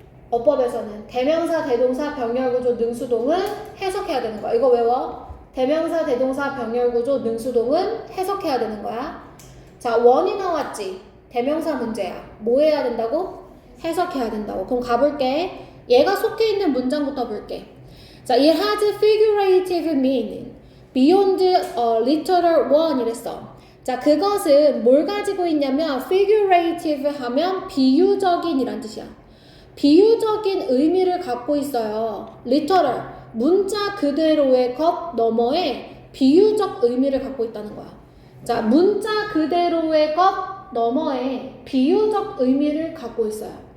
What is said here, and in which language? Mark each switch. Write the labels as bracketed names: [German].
[Korean] 어법에서는 대명사, 대동사, 병렬구조, 능수동은 해석해야 되는 거야. 이거 외워. 대명사, 대동사, 병렬구조, 능수동은 해석해야 되는 거야. 자, 원이 나왔지. 대명사 문제야. 뭐 해야 된다고? 해석해야 된다고. 그럼 가볼게. 얘가 속해 있는 문장부터 볼게. [English] 자, it has figurative meaning beyond literal one [Korean] 이랬어. 자, 그것은 뭘 가지고 있냐면 figurative 하면 비유적인 이란 뜻이야. 비유적인 의미를 갖고 있어요. literal, 문자 그대로의 것 너머에 비유적 의미를 갖고 있다는 거야. 자, 문자 그대로의 것 너머에 비유적 의미를 갖고 있어요.